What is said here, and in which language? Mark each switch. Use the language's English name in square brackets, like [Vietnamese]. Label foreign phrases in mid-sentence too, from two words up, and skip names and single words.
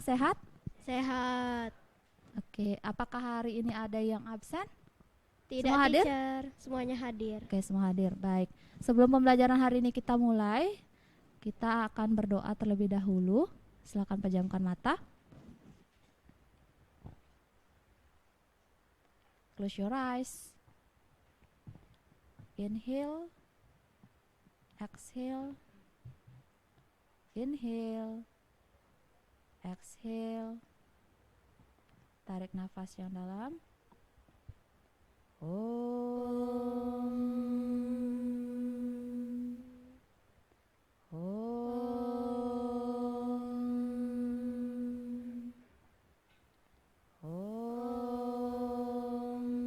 [Indonesian] Sehat? Sehat. Oke, apakah hari ini ada yang absen? Tidak, Semua hadir? teacher. Semuanya hadir. Oke, semua hadir. Baik. Sebelum pembelajaran hari ini kita mulai, kita akan berdoa terlebih dahulu. Silakan pejamkan mata. [English] Close your eyes. Inhale. Exhale. Inhale. Exhale. [Indonesian] Tarik nafas yang dalam. [Sanskrit] Om. Om. Om.